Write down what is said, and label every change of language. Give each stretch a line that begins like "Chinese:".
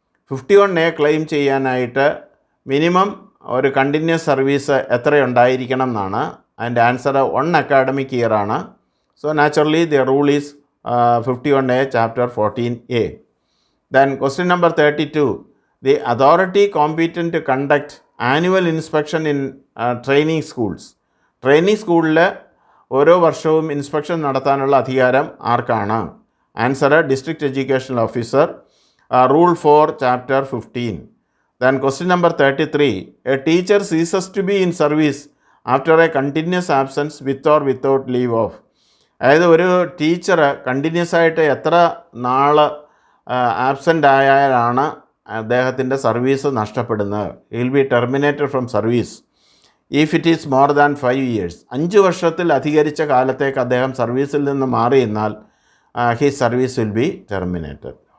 Malayalam: 51A claim ചെയ്യാനായിട്ട് minimum ഒരു continuous service എത്രയുണ്ടായിരിക്കണം എന്നാണ്. അതിൻ്റെ ആൻസർ 1 അക്കാഡമിക് ഇയർ ആണ്.
English: So naturally the rule is 51A chapter 14A. Then question number 32. The authority competent to conduct annual inspection in training schools.
Malayalam: Training സ്കൂളിൽ ഓരോ വർഷവും inspection നടത്താനുള്ള അധികാരം ആർക്കാണ്?
English: Answer district education officer. Rule 4 chapter 15. Then question number 33. A teacher ceases to be in service after a continuous absence with or without leave of.
Malayalam: അതായത് ഒരു teacher continuous ആയിട്ട് എത്ര നാൾ ആബ്സെൻ്റ് ആയാലാണ് അദ്ദേഹത്തിൻ്റെ സർവീസ് നഷ്ടപ്പെടുന്നത്?
English: He will be terminated from service if it is more than 5 years.
Malayalam: 5 വർഷത്തിൽ അധികരിച്ച കാലത്തേക്ക് അദ്ദേഹം സർവീസിൽ നിന്ന് മാറി എന്നാൽ
English: His service will be terminated.